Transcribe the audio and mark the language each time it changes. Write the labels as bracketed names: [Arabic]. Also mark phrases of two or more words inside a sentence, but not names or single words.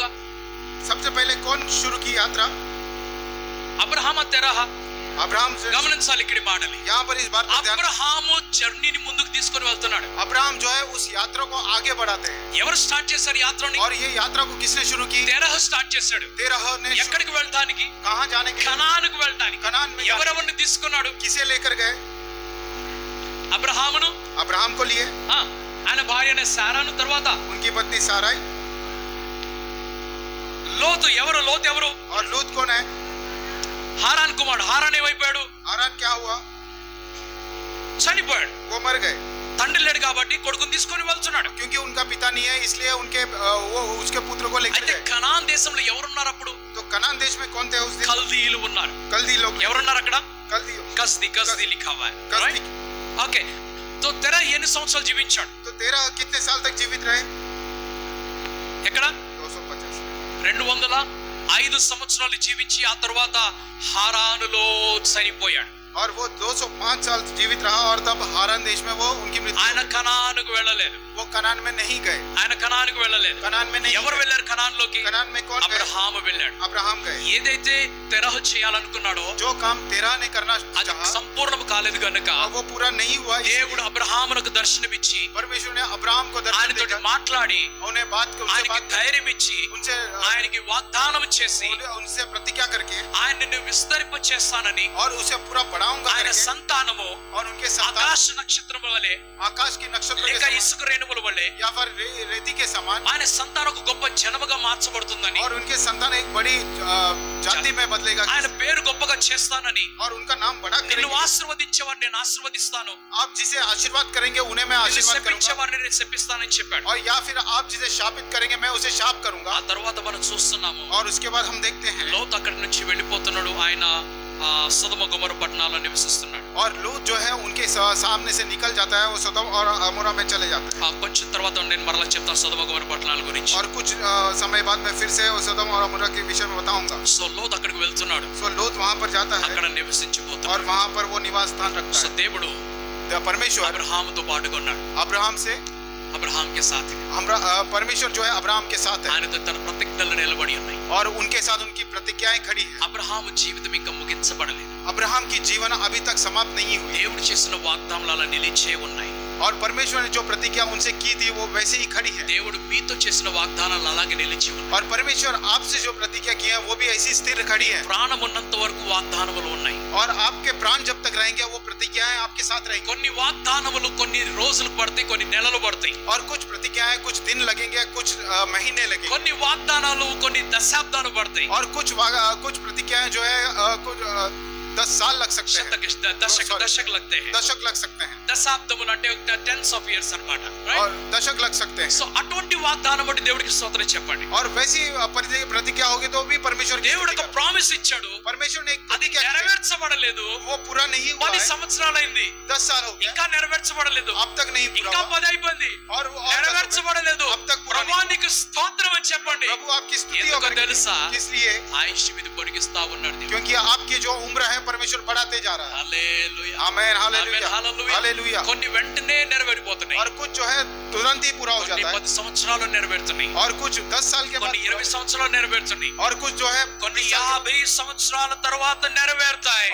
[Hindi] सबसे पहले कौन शुरू की यात्रा? [Telugu] అబ్రహాము తెరహ. [Hindi] अब्राहम से. [Telugu] గమనించాలి ఇక్కడ మాటలు. [Hindi] यहाँ पर इस बात को ध्यान. [Telugu] అబ్రహాము జర్నీని ముందుకు తీసుకొని వెళ్తున్నాడు. [Hindi] अब्राहम जो है उस यात्रा को आगे बढ़ाते हैं. [Telugu] ఎవరు స్టార్ట్ చేశారు యాత్రని? [Hindi] और ये यात्रा को किसने शुरू की? [Telugu] తెరహ స్టార్ట్ చేశాడు. [Hindi] तेरह ने. [Telugu] ఎక్కడికి వెళ్ళడానికి? [Hindi] कहां जाने के? [Telugu] కనానుకు వెళ్ళడానికి. [Hindi] कनान में. [Telugu] ఎవరెవరిని తీసుకున్నాడు? [Hindi] किसे लेकर गए? [Telugu] అబ్రహామును. [Hindi] अब्राहम को लिए. [Telugu] ఆయన భార్య అయిన సారాను, తర్వాత [Hindi] उनकी पत्नी साराई, [Telugu] లోతు ఎవరు? లోతు ఎవరు? [Hindi] और लूत कौन है? [Telugu] హారాన్ కుమారుడు. హారాన్ ఏమైపోయాడు? [Hindi] हारान क्या हुआ? [Telugu] చనిపోయాడు. [Hindi] वो मर गए [Telugu] తండ్రి లేడు కాబట్టి కొడుకుని తీసుకొని వెళ్తున్నాడు. [Hindi] क्योंकि उनका पिता नहीं है, इसलिए उनके वो उसके पुत्र को लेकर [Telugu] అయితే [Hindi] गए। [Telugu] కనాన్ దేశంలో ఎవరున్నారు అప్పుడు? [Hindi] तो कनान देश में कौन थे उस दिन? [Telugu] కల్దీయులు ఉన్నారు. [Hindi] कल्दी लोग। [Telugu] ఎవరున్నారు అక్కడ? [Hindi] कल्दी। कस्दी लिखा हुआ है. कस्दी। [Telugu] ఓకే. తో తెరా ఎన్ని సంవత్సరాలు జీవించాడు? [Hindi] तो तेरा कितने साल तक जीवित रहे? [Telugu] ఎక్కడ? [Hindi] 250। [Telugu] 205 సంవత్సరాలు జీవించి ఆ తర్వాత హారానులో చనిపోయాడు. [Hindi] और वो 205 साल जीवित रहा और तब हारान देश में वो उनकी मृत्यु। [Telugu] ఆయన కనానుకు వెళ్ళలేదు. [Hindi] वो कनान में नहीं गए। [Telugu] ఆయన కనానుకు వెళ్ళలేదు. [Hindi] कनान में नहीं। [Telugu] ఎవరు వెళ్ళారు కనాన్లోకి? [Hindi] कनान में कौन गए? [Telugu] అబ్రహాము వెళ్ళాడు. [Hindi] अब्राहम गए। [Telugu] ఏదైతే తెరహు చేయాలనుకున్నాడో [Hindi] जो काम तेरा ने करना [Telugu] అది [Hindi] चाहा [Telugu] సంపూర్ణం కాలేదు గనుక [Hindi] वो पूरा नहीं हुआ। [Telugu] దేవుడు అబ్రహామునకు దర్శనమిచ్చి [Hindi] परमेश्वर ने अब्राहम को दर्शन [Telugu] ఆయనతో [Hindi] देकर [Telugu] మాట్లాడి [Hindi] उन्हें बात को उनसे [Telugu] ఆయనకి [Hindi] बात [Telugu] ధైర్యం ఇచ్చి [Hindi] उनसे [Telugu] ఆయనకి వాగ్దానం చేసి [Hindi] उनसे प्रतिज्ञा करके [Telugu] ఆయన నిన్ను విస్తరింప చేస్తానని [Hindi] और उसे पूरा बढ़ाऊंगा [Telugu] ఆయన [Hindi] करके [Telugu] సంతానము [Hindi] और उनके संतान [Telugu] ఆకాశ నక్షత్రముల వలె [Hindi] आकाश की नक्षत्र के [Telugu] లేక [Hindi] समान [Telugu] ఇసుక రేణువుల వలె [Hindi] या फिर रेती के समान [Telugu] ఆయన సంతానం ఒక గొప్ప జనముగా మార్చబడుతుందని [Hindi] और उनके संतान एक बड़ी जाति में बदलेगा [Telugu] ఆయన పేరు గొప్పగా చేస్తానని [Hindi] और उनका नाम बड़ा [Telugu] నిన్ను [Hindi] करेंगे। [Telugu] ఆశీర్వదించేవారిని నేను ఆశీర్వదిస్తాను, [Hindi] आप जिसे आशीर्वाद करेंगे उन्हें मैं [Telugu] నిన్ను [Hindi] आशीर्वाद करूंगा [Telugu] శపించేవారిని నేను శపిస్తానని చెప్పాడు. [Hindi] और या फिर आप जिसे शापित करेंगे मैं उसे शाप करूंगा। [Telugu] ఆ తర్వాత మనం చూస్తున్నాము [Hindi] और उसके बाद हम देखते हैं [Telugu] లోతు అక్కడి నుంచి వెళ్ళిపోతున్నాడు. ఆయన సొదొమ గొమొర పట్టణాల్లో నివసిస్తున్నాడు. [Hindi] और लूत जो है उनके सामने से निकल जाता है, वो सदोम और अमोरा में चले जाते हैं। [Telugu] కొంచెం తర్వాత నేను మరలా చెప్తాను సొదొమ గొమొర పట్టణాల గురించి. [Hindi] और कुछ समय बाद मैं फिर से सदोम और अमोरा के विषय में बताऊंगा। [Telugu] సో లోతు అక్కడికి వెళ్తున్నాడు. [Hindi] सो लूत वहां पर जाता है [Telugu] అక్కడ నివసించిపోతాడు. [Hindi] और वहां पर वो निवास स्थान रखता [Telugu] సో [Hindi] है। [Telugu] దేవుడు [Hindi] परमेश्वर [Telugu] అబ్రహాముతో పాటుగా ఉన్నాడు. [Hindi] अब्राहम से అబ్రహాం के साथ परमेश्वर जो है अब्राहम के साथ है [Telugu] ఆయనతో తన ప్రతిజ్ఞలు నిలబడి ఉన్నాయి. [Hindi] और उनके साथ उनकी प्रतिज्ञाएं खड़ी है। [Telugu] అబ్రహాము జీవితం ఇంకా ముగించబడలేదు. [Hindi] अब्राहम की जीवन अभी तक समाप्त नहीं हुई [Telugu] దేవుడు చేసిన వాగ్దానాలు అలా నిలిచే ఉన్నాయి. [Hindi] और परमेश्वर ने जो प्रतिज्ञा उनसे की थी वो वैसे ही खड़ी है। [Telugu] దేవుడు మీతో చేసిన వాగ్దానాలు అలాగే నిలిచి ఉన్నాయి. [Hindi] और परमेश्वर आपसे जो प्रतिज्ञा की है वो भी ऐसी स्थिर खड़ी है। [Telugu] ప్రాణం ఉన్నంత వరకు వాగ్దానములు ఉన్నాయి. [Hindi] और आपके प्राण जब तक रहेंगे वो प्रतिज्ञाएं आपके साथ रहेंगी। [Telugu] కొన్ని వాగ్దానములు కొన్ని రోజులు పడతాయి, కొన్ని నెలలు పడతాయి. [Hindi] और कुछ प्रतिज्ञाएं कुछ दिन लगेंगे, कुछ महीने लगेंगे। [Telugu] కొన్ని వాగ్దానాలు కొన్ని దశాబ్దాలు పడతాయి. [Hindi] और कुछ प्रतिज्ञाएं जो है कुछ 10 साल लग सकते हैं। దశक लगते हैं. दशक लग सकते हैं। [Telugu] దశాబ్దములు అంటే [English] tens of years [Telugu] అన్నమాట. [Hindi] और दशक लग सकते हैं। [Telugu] సో అటువంటి వాగ్దానం బట్టి దేవుడికి స్తోత్రం చెప్పండి. [Hindi] और वैसी प्रतिज्ञा होगी तो भी परमेश्वर [Telugu] దేవుడు ఒక ప్రామిస్ ఇచ్చాడు. [Hindi] परमेश्वर ने एक [Telugu] అది [Hindi] प्रतिज्ञा की, [Telugu] నెరవేర్చబడలేదు. [Hindi] वो पूरा नहीं हुआ [Telugu] 10 [Hindi] है। [Telugu] సంవత్సరాలైంది, [Hindi] 10 साल हो गए, [Telugu] ఇంకా నెరవేర్చబడలేదు. [Hindi] अब तक नहीं पूरा [Telugu] ఇంకా [Hindi] हुआ। [Telugu] 10 అయిపోయింది, [Hindi] और [Telugu] నెరవేర్చబడలేదు. [Hindi] अब तक पूरा नहीं। [Telugu] ప్రభువానికి స్తోత్రం అని చెప్పండి. [Hindi] प्रभु आपकी स्तुति [Telugu] ఎందుకో [Hindi] होकर [Telugu] తెలుసా? [Hindi] इसलिए [Telugu] ఆయుష్ మీద పొడిగిస్తా ఉన్నాడు దేవుడు. [Hindi] क्योंकि आपकी जो उम्र है परमेश्वर बढ़ाते जा रहा है। [Telugu] హల్లెలూయా. [Hindi] आमेन हालेलुया [Telugu] హల్లెలూయా. [Hindi] हालेलुया। [Telugu] కొన్ని వెంటనే నెరవేరిపోతున్నాయి. [Hindi] और कुछ जो है तुरंत ही पूरा हो [Telugu] కొన్ని [Hindi] जाता है। [Telugu] 10 సంవత్సరాలు నెరవేరుతున్నాయి. [Hindi] और कुछ 10 साल के बाद [Telugu] కొన్ని 20 సంవత్సరాలు నెరవేరుతున్నాయి. [Hindi] और कुछ जो है [Telugu] కొన్ని [Hindi] 20 साल [Telugu] 50 సంవత్సరాల తర్వాత నెరవేరుతాయి.